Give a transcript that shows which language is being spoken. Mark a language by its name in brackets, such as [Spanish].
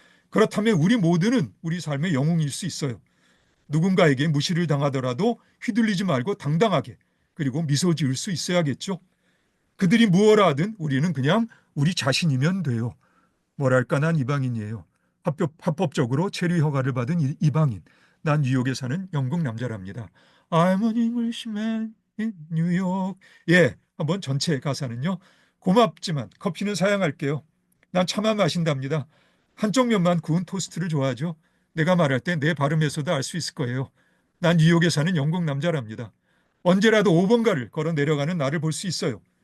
[Korean] 그렇다면 우리 모두는 우리 삶의 영웅일 수 있어요. 누군가에게 무시를 당하더라도 휘둘리지 말고 당당하게, 그리고 미소 지을 수 있어야겠죠. 그들이 무엇라 하든 우리는 그냥 우리 자신이면 돼요. 뭐랄까, 난 이방인이에요. 합법적으로 체류 허가를 받은 이방인. 난 뉴욕에 사는 영국 남자랍니다. [English] I'm an Englishman in New York. [Korean] 예, 한번 전체 가사는요. 고맙지만 커피는 사양할게요. 난 차만 마신답니다. 한쪽 면만 구운 토스트를 좋아하죠. 내가 말할 때 내 발음에서도 알 수 있을 거예요. 난 뉴욕에 사는 영국 남자랍니다. 언제라도 5번가를 걸어 내려가는 나를 볼 수 있어요.